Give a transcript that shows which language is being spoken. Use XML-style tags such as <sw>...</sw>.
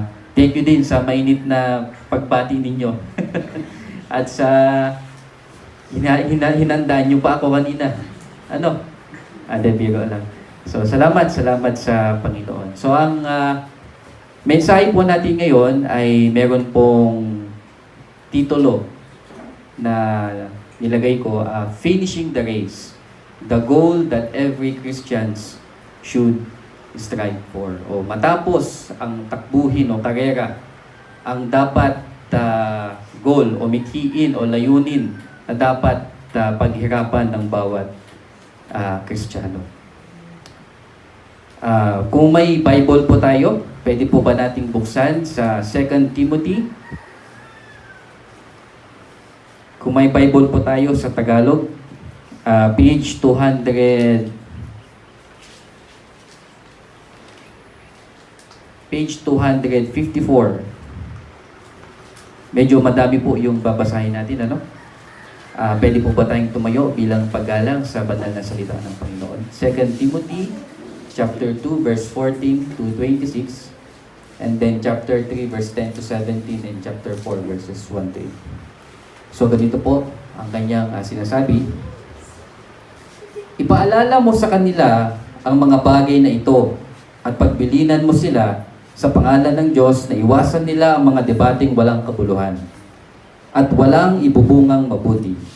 <en>Thank you</en> <tl>din sa mainit na pagbati ninyo. At sa hinandaan nyo pa ako kanina. Ano? Biro lang. So, salamat sa Panginoon. So, ang mensahe po natin ngayon ay meron pong titulo na nilagay ko, Finishing the Race.</tl> <en>The goal that every Christians should strive for.</en> <tl>O matapos ang takbuhin o karera, ang dapat goal o mithiin o layunin na dapat paghirapan ng bawat Kristiyano. Kung may Bible po tayo, pwede po ba nating buksan sa 2 Timothy? Kung may Bible po tayo sa Tagalog, page 200, page 254. Medyo madami po yung babasahin natin, ano? Pwede po ba tayong tumayo bilang paggalang sa banal na salita ng Panginoon?</tl> <en>2 Timothy, chapter 2, verse 14 to 26, and then chapter 3, verse 10 to 17, and chapter 4, verses 1 to 8.</en> <tl>So, ganito po ang kanyang sinasabi. Ipaalala mo sa kanila ang mga bagay na ito at pagbilinan mo sila sa pangalan ng Diyos na iwasan nila ang mga debating walang kabuluhan at walang ibubungang mabuti.</tl>